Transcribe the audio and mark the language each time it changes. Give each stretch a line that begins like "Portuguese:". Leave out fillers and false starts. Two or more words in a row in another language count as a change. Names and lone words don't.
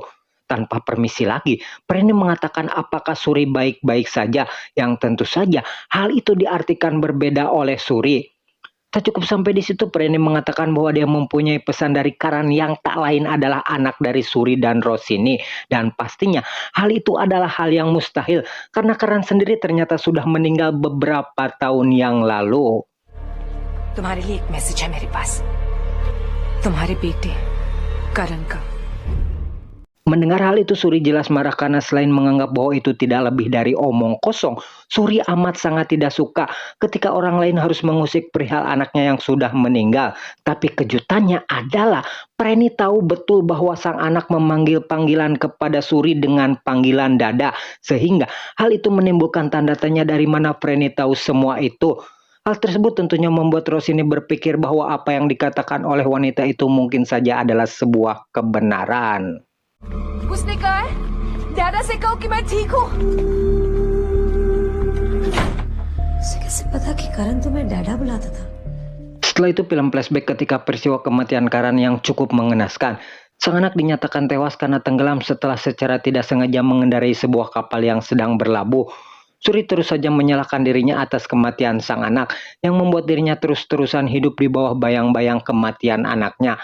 Indonesian: Tanpa permisi lagi, Freni mengatakan apakah Suri baik-baik saja, yang tentu saja hal itu diartikan berbeda oleh Suri. Tak cukup sampai di situ, Freni mengatakan bahwa dia mempunyai pesan dari Karan yang tak lain adalah anak dari Suri dan Rosini. Dan pastinya hal itu adalah hal yang mustahil, karena Karan sendiri ternyata sudah meninggal beberapa tahun yang lalu.
Hindi: तुम्हारे लिए एक मैसेज है मेरे पास, तुम्हारे बेटे करण का।
Indonesian: Mendengar hal itu, Suri jelas marah karena selain menganggap bahwa itu tidak lebih dari omong kosong, Suri amat sangat tidak suka ketika orang lain harus mengusik perihal anaknya yang sudah meninggal. Tapi kejutannya adalah Freni tahu betul bahwa sang anak memanggil panggilan kepada Suri dengan panggilan dada, sehingga hal itu menimbulkan tanda tanya dari mana Freni tahu semua itu. Hal tersebut tentunya membuat Rosini berpikir bahwa apa yang dikatakan oleh wanita itu mungkin saja adalah sebuah kebenaran.
Hindi: उसने कहा है दादा से कहो कि मैं ठीक हूँ। उसे कैसे पता कि करण तुम्हें डैडा बुलाता था?
Indonesian: Setelah itu film flashback ketika peristiwa kematian Karan yang cukup mengenaskan. Sang anak dinyatakan tewas karena tenggelam setelah secara tidak sengaja mengendarai sebuah kapal yang sedang berlabuh. Suri terus saja menyalahkan dirinya atas kematian sang anak yang membuat dirinya terus-terusan hidup di bawah bayang-bayang kematian anaknya.